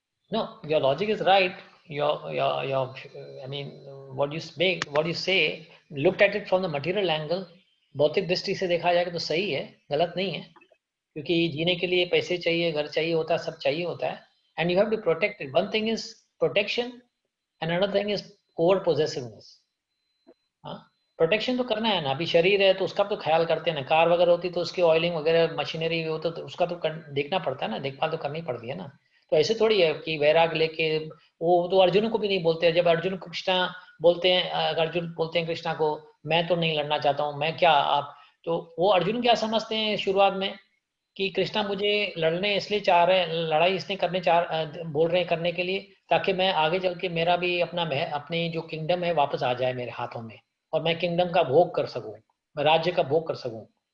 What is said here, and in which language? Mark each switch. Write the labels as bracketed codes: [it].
[en] No, your logic is right. I mean, what you say, looked at it from the material angle, [hi] भौतिक दृष्टि से देखा जाए तो सही है, गलत नहीं है, क्योंकि जीने के लिए पैसे चाहिए, घर चाहिए होता है, सब चाहिए होता है, [en] and you have to protect it. One thing is protection, and another thing is over possessiveness. [hi] हाँ, प्रोटेक्शन तो करना है ना, अभी शरीर है तो उसका तो ख्याल करते हैं ना, कार वगैरह होती तो उसकी ऑयलिंग वगैरह मशीनरी हो तो उसका तो देखना पड़ता है ना, देखभाल तो करनी पड़ती है ना। तो ऐसे थोड़ी है कि वैराग लेके, वो तो अर्जुन को भी नहीं बोलते हैं, जब अर्जुन को कृष्णा बोलते हैं, अर्जुन बोलते हैं कृष्णा को मैं तो नहीं लड़ना चाहता हूँ, मैं क्या आप, तो वो अर्जुन क्या समझते हैं शुरुआत में कि कृष्णा मुझे लड़ने इसलिए चाह रहे हैं, लड़ाई इसने बोल रहे हैं करने के लिए, ताकि मैं आगे चल के मेरा भी अपनी जो किंगडम है वापस आ जाए मेरे हाथों में, और मैं किंगडम का भोग कर सकूं, मैं राज्य का भोग कर सकूं।